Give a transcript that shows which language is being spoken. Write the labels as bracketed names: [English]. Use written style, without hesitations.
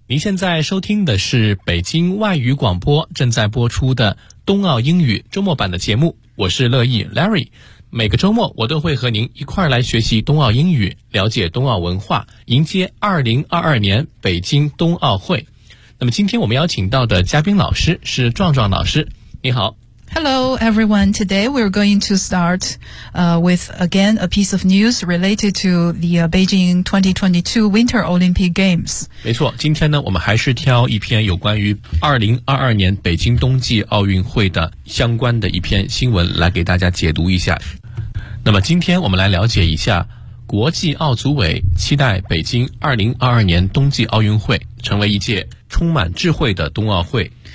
[Chinese] 您现在收听的是北京外语广播正在播出的冬奥英语周末版的节目，我是乐意 Larry。每个周末我都会和您一块儿来学习冬奥英语，了解冬奥文化，迎接2022年北京冬奥会。那么今天我们邀请到的嘉宾老师是壮壮老师，你好。 [English] Hello everyone, today we're going to start, with again a piece of news related to the Beijing 2022 Winter Olympic Games. [Chinese] 没错，今天呢我们还是挑一篇有关于2022年北京冬季奥运会的相关的一篇新闻来给大家解读一下。那么今天我们来了解一下国际奥组委期待北京2022年冬季奥运会成为一届充满智慧的冬奥会。